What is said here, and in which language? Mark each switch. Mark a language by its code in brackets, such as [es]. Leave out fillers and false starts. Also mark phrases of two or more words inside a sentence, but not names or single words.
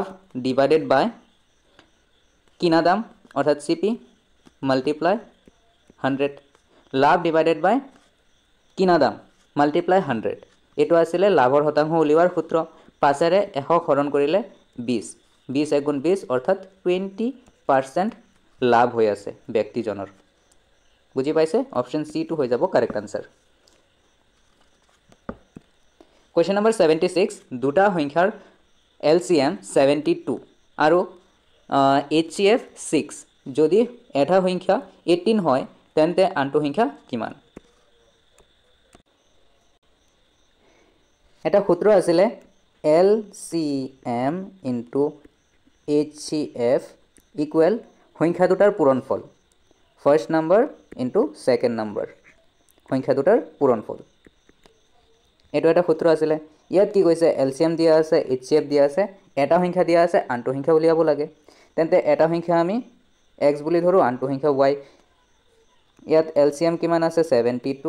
[en] divided by [as] কিনা দাম অৰ্থাৎ [en] CP multiply [as] 100 লাভ [en] divided by [as] কিনা দাম মাল্টিপ্লাই 100 এটো আছিল লাভৰ শতাংশ উলিওৱাৰ সূত্ৰ 5 এৰে 100 হৰণ কৰিলে 20 20 * 20 অৰ্থাৎ 20% লাভ হৈ আছে ব্যক্তিজনৰ বুজি পাইছে [en] option C to [as] হৈ যাব [en] correct answer question number [as] 76 দুটা সংখ্যাৰ এলসিএম 72 আৰু HCF 6 যদি এটা সংখ্যা 18 হয় তেন্তে আনটো সংখ্যা কিমান এটা সূত্ৰ আছিল LCM * HCF = সংখ্যা দুটাৰ পূৰণফল [en] first number into second number [as] সংখ্যা দুটাৰ পূৰণফল এটো এটা সূত্ৰ আছিল ইয়াত কি কৈছে এলসিএম দিয়া আছে HCF দিয়া আছে এটা সংখ্যা দিয়া আছে আনটো সংখ্যা উলিয়াব লাগে তেন্তে এটা সংখ্যা আমি x বুলি ধৰো আনটো সংখ্যা y ইয়াত এলসিএম কিমান আছে 72